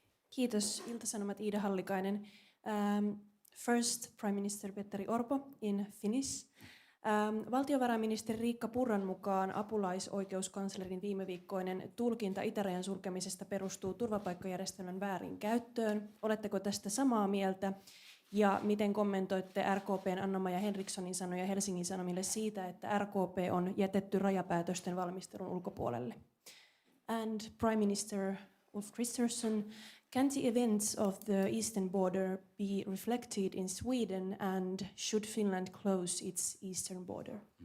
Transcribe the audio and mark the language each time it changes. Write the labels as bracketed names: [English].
[Finnish] Kiitos, Ilta-Sanomat, Iida Hallikainen. [English] First, Prime Minister Petteri Orpo in Finnish. [Finnish] Valtiovarainministeri Riikka Purran mukaan apulaisoikeuskanslerin viimeviikkoinen tulkinta itärajan sulkemisesta perustuu turvapaikkajärjestelmän väärinkäyttöön. Oletteko tästä samaa mieltä? Ja miten kommentoitte RKP:n Anna-Maja Henrikssonin sanoja Helsingin Sanomille siitä, että RKP on jätetty rajapäätösten valmistelun ulkopuolelle? [English] And Prime Minister Ulf Kristersson, can the events of the eastern border be reflected in Sweden, and should Finland close its eastern border?